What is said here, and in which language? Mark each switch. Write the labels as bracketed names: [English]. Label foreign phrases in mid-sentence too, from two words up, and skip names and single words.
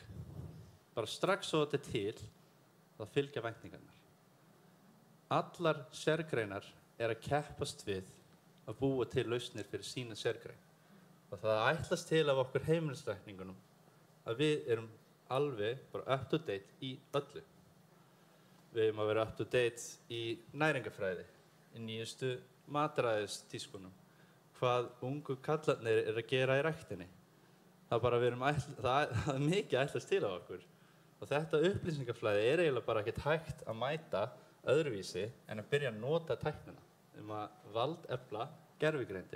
[Icelandic] Bara strax svo þetta til, þá fylgja væntingarnar. Allar sérgreinar að keppast við að búa til lausnir fyrir sína sérgrein. Og það ætlast til af okkur heimilislækningunum að við erum alveg bara [English] up to date [Icelandic] í öllu. Við erum að vera [English] up to date [Icelandic] í næringafræði, í nýjustu mataræðistískunum, hvað ungu kallarnir að gera í ræktinni. Það er mikið ætlast til á okkur. Og þetta upplýsingaflæði eiginlega bara ekkert hægt að mæta öðruvísi en að byrja að nota tæknina að valdefla gervigreindir.